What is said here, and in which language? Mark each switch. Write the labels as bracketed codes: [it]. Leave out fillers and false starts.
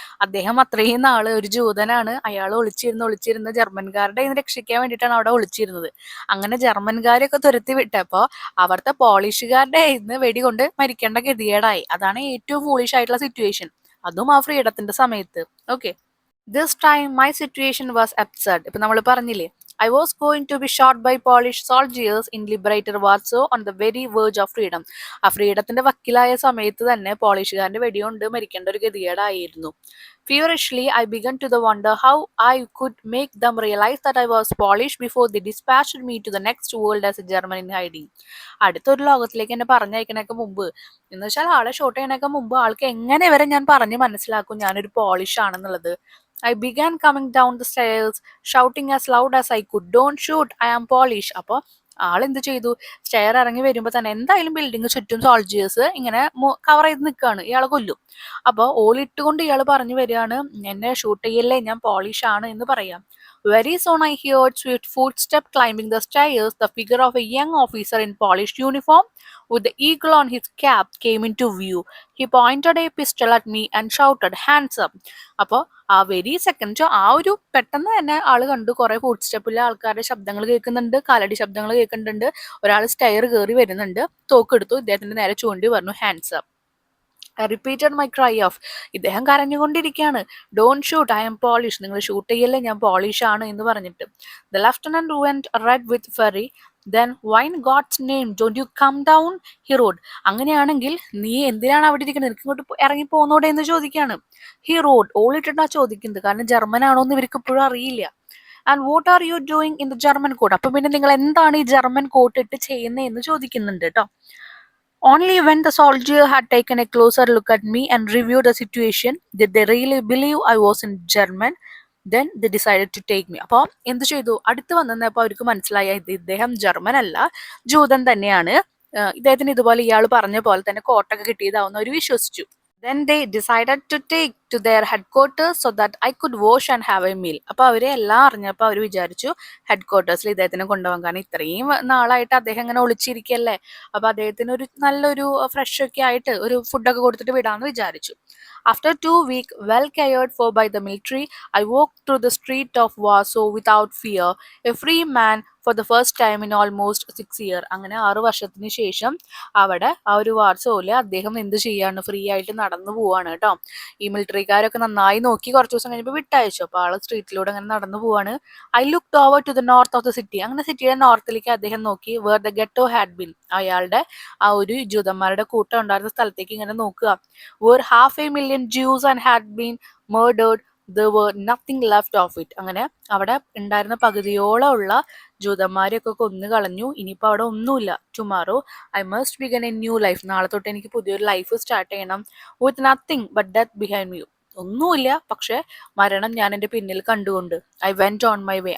[ml] അദ്ദേഹം അത്രയും നാള് ഒരു ജൂതനാണ്. അയാൾ ഒളിച്ചിരുന്ന് ജർമ്മൻകാരുടെ രക്ഷിക്കാൻ വേണ്ടിയിട്ടാണ് അവിടെ ഒളിച്ചിരുന്നത്. അങ്ങനെ ജർമ്മൻകാരെയൊക്കെ തുരത്തി വിട്ടപ്പോൾ അവിടുത്തെ പോളിഷുകാരുടെ വെടികൊണ്ട് മരിക്കേണ്ട ഗതികേടായി. അതാണ് ഏറ്റവും ഫൂളിഷ് ആയിട്ടുള്ള സിറ്റുവേഷൻ, അതും ആ ഫ്രീഡത്തിന്റെ സമയത്ത്. [en] Okay, this time my situation was absurd. [ml] ഇപ്പൊ നമ്മൾ പറഞ്ഞില്ലേ, [en] I was going to be shot by Polish soldiers in liberated Warsaw on the very verge of freedom. [ml] ആ ഫ്രീഡത്തിന്റെ വക്കിലായ സമയത്ത് തന്നെ പോളിഷുകാരന്റെ വെടികൊണ്ട് മരിക്കേണ്ട ഒരു ഗതികേടായിരുന്നു. [en] Feverishly, I began to wonder how I could make them realize that I was Polish before they dispatched me to the next world as a German in hiding. [ml] അടുത്തൊരു ലോകത്തിലേക്ക് എന്നെ പറഞ്ഞയക്കണൊക്കെ മുമ്പ്, എന്ന് വെച്ചാൽ ആളെ ഷോട്ട് ചെയ്യണൊക്കെ മുമ്പ് ആൾക്ക് എങ്ങനെ വരെ ഞാൻ പറഞ്ഞ് മനസ്സിലാക്കും ഞാനൊരു പോളിഷ് ആണെന്നുള്ളത്. [en] I began coming down the stairs, shouting as loud as I could, "Don't shoot, I am Polish." [ml] അപ്പോൾ ആളെന്ത് ചെയ്തു, സ്റ്റെയർ ഇറങ്ങി വരുമ്പോൾ തന്നെ എന്തായാലും ബിൽഡിംഗ് ചുറ്റും സോൾജിയേഴ്സ് ഇങ്ങനെ കവർ ചെയ്ത് നിൽക്കുകയാണ്, ഇയാളെ കൊല്ലും. അപ്പോൾ ഓളിട്ടുകൊണ്ട് ഇയാൾ പറഞ്ഞു വരികയാണ്, എന്നെ ഷൂട്ട് ചെയ്യല്ലേ, ഞാൻ പോളിഷ് ആണ് എന്ന് പറയാം. [en] Very soon I heard swift footsteps climbing the stairs. The figure of a young officer in polished uniform with the eagle on his cap came into view. He pointed a pistol at me and shouted, "Hands up." [ml] അപ്പോൾ ആ very second ആ ഒരു പെട്ടെന്ന് തന്നെ ആള് കണ്ടു, കുറെ food സ്റ്റെപ്പിലെ ആൾക്കാരുടെ ശബ്ദങ്ങൾ കേൾക്കുന്നുണ്ട്, കാലടി ശബ്ദങ്ങൾ കേൾക്കുന്നുണ്ട്, ഒരാൾ സ്റ്റെയർ കയറി വരുന്നുണ്ട്, തോക്കെടുത്തു, ഇദ്ദേഹത്തിന്റെ നേരെ ചൂണ്ടി പറഞ്ഞു, [en] "Hands up." I repeated my cry of, [ml] ഇദ്ദേഹം കരഞ്ഞുകൊണ്ടിരിക്കുകയാണ്, [en] "Don't shoot, I am Polish." [ml] നിങ്ങൾ ഷൂട്ട് ചെയ്യല്ലേ, ഞാൻ പോളിഷ് ആണ് എന്ന് പറഞ്ഞിട്ട്. [en] The lieutenant went red with fury. Then why in God's name don't you come down? He roared. [ml] അങ്ങനെയാണെങ്കിൽ നീ എന്തിനാണ് അവിടെ ഇരിക്കുന്നത്, നിനക്ക് ഇങ്ങോട്ട് ഇറങ്ങി പോന്നോടെ എന്ന് ചോദിക്കുകയാണ്. [en] He roared. [ml] ഓളിട്ടിട്ടാ ചോദിക്കുന്നത്, കാരണം ജർമ്മൻ ആണോ എന്ന് ഇവർക്ക് ഇപ്പോഴും അറിയില്ല. [en] And what are you doing in the German court? [ml] അപ്പൊ പിന്നെ നിങ്ങൾ എന്താണ് ഈ ജർമ്മൻ കോട്ട് ഇട്ട് ചെയ്യുന്നത് എന്ന് ചോദിക്കുന്നുണ്ട് കേട്ടോ. [en] Only when the soldier had taken a closer look at me and reviewed the situation did they really believe I was in German. Then they decided to take me. [ml] അപ്പോൾ എന്ത് ചെയ്തു, അടുത്ത് വന്നപ്പോൾ അവർക്ക് മനസ്സിലായ ഇദ്ദേഹം ജർമ്മൻ അല്ല, ജൂതൻ തന്നെയാണ്. ഇദ്ദേഹത്തിന് ഇതുപോലെ ഇയാൾ പറഞ്ഞ പോലെ തന്നെ കോട്ടൊക്കെ കിട്ടിയതാവുന്ന അവർ വിശ്വസിച്ചു. [en] Then they decided to take to their headquarters so that I could wash and have a meal. [ml] അപ്പോൾ അവരെ എല്ലാം അറിഞ്ഞപ്പോൾ അവർ വിചാരിച്ചു ഹെഡ് ക്വാർട്ടേഴ്സിൽ ഇദ്ദേഹത്തിനെ കൊണ്ടുപോകാൻ, കാരണം ഇത്രയും നാളായിട്ട് അദ്ദേഹം ഇങ്ങനെ ഒളിച്ചിരിക്കല്ലേ, അപ്പോൾ അദ്ദേഹത്തിന് ഒരു നല്ലൊരു ഫ്രഷ് ഒക്കെ ആയിട്ട് ഒരു ഫുഡൊക്കെ കൊടുത്തിട്ട് വിടാമെന്ന് വിചാരിച്ചു. [en] After 2 weeks, well cared for by the military, I walked through the street of Warsaw without fear, a free man for the first time in almost 6 years. [ml] അങ്ങനെ 6 വർഷത്തിന് ശേഷം അവിടെ ആ ഒരു വാർസോയില് അദ്ദേഹം എന്ത് ചെയ്യാണ്, ഫ്രീ ആയിട്ട് നടന്നു പോവാണ് കേട്ടോ. ഈ മിലിറ്ററിക്കാരൊക്കെ നന്നായി നോക്കി കുറച്ച് ദിവസം കഴിഞ്ഞപ്പോൾ വിട്ടയച്ചു. അപ്പോൾ ആള് സ്ട്രീറ്റിലൂടെ അങ്ങനെ നടന്നു പോവാണ്. [en] I looked over to the north of the city. [ml] അങ്ങനെ സിറ്റിയുടെ നോർത്തിലേക്ക് അദ്ദേഹം നോക്കി. [en] where the ghetto had been. [ml] അയാളുടെ ആ ഒരു ജൂതന്മാരുടെ കൂട്ടം ഉണ്ടായിരുന്ന സ്ഥലത്തേക്ക് ഇങ്ങനെ നോക്കുക. [en] where 500,000 Jews and had been murdered. There were nothing left of it. [ml] അങ്ങനെ അവിടെ ഉണ്ടായിരുന്ന പകുതിയോളം ഉള്ള ജൂതന്മാരെയൊക്കെ കൊന്നു കളഞ്ഞു. ഇനിയിപ്പോൾ അവിടെ ഒന്നുമില്ല. [en] Tomorrow I must begin a new life. [ml] നാളെ തൊട്ട് എനിക്ക് പുതിയൊരു ലൈഫ് സ്റ്റാർട്ട് ചെയ്യണം. [en] With nothing but death behind me. [ml] ഒന്നുമില്ല, പക്ഷെ മരണം ഞാൻ എൻ്റെ പിന്നിൽ കണ്ടുകൊണ്ട്. [en] I went on my way.